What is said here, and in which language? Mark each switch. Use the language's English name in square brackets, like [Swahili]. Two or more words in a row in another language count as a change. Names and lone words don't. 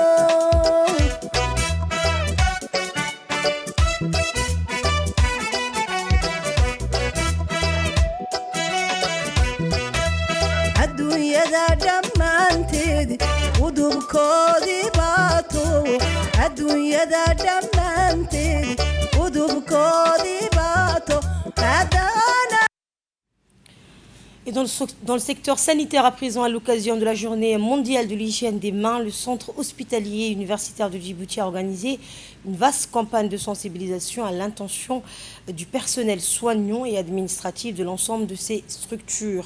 [Somali] adduunyada dhammaanteed udubkoodii baato adduunyada dhammaanteed udubkoodii baato [French] Et dans le secteur sanitaire à présent, à l'occasion de la journée mondiale de l'hygiène des mains, le centre hospitalier universitaire de Djibouti a organisé une vaste campagne de sensibilisation à l'intention du personnel soignant et administratif de l'ensemble de ces structures.